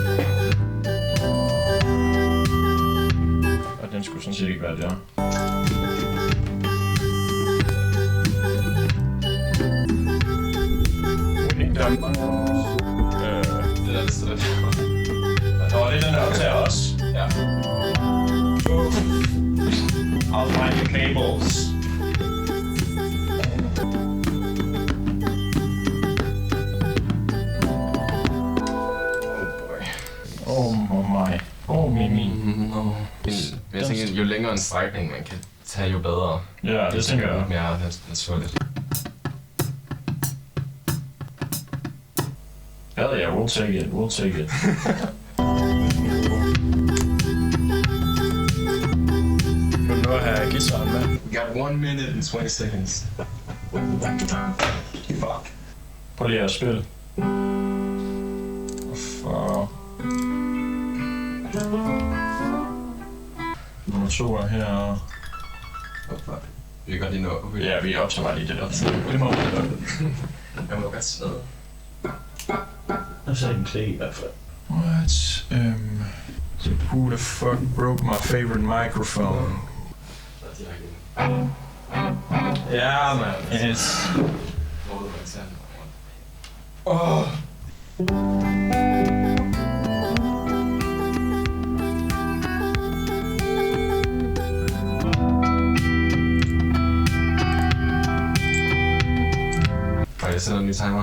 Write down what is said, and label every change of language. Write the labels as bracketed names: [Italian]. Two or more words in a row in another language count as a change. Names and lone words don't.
[Danish] Og den skulle sådan set ikke være der. Det er det sådan. Nå, det er den her til os. Ja. [English] I'll find the cables. [Danish] Men jeg tænker, jo længere en strækning man kan tage, jo bedre. Ja, det tænker jeg. Mere naturligt. [English] Hell yeah, we'll take it, we'll take it. [Danish] Vil du nu have guitaren med? [English] We got 1 minute and 20 seconds. Fuck. [Danish] Prøv lige at spille. For... Nummer 2 er her. Vi kan godt lige nå. Ja, vi optager bare lige det der. Det må vi godt. Jeg må godt sidde. Og så er den klæde i hvert fald. [English] What? So who the fuck broke my favorite microphone? [Danish] Ja, man. Yes. Oh. Jeg sætter en ny timer.